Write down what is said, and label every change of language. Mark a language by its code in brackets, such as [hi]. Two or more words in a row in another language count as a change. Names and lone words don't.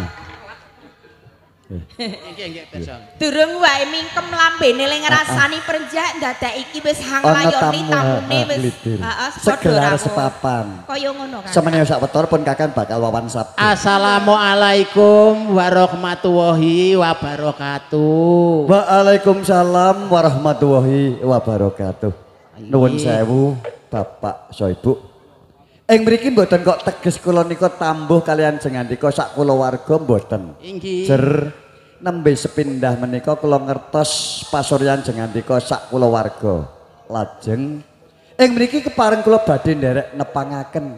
[jv] Durung wae mingkem lambene le ngrasani prenjak dadak iki wis hanglayoni tamune wis heeh segelar sepapan. Kaya ngono kan. Semene sawetara pun Kakang bakal wawan sabda. [ar] السلام عليكم ورحمة الله وبركاته. وعليكم السلام ورحمة الله وبركاته. [jv] Nuwun sewu Bapak Soibu. Ing mriki mboten kok teges kula nika tambuh kalian jengandika sak kulawarga mboten. Inggih. Jer nembe sepindah menika kula ngertos pasuryan jengandika sak kulawarga. Lajeng ing mriki kepareng kula badhe nderek nepangaken.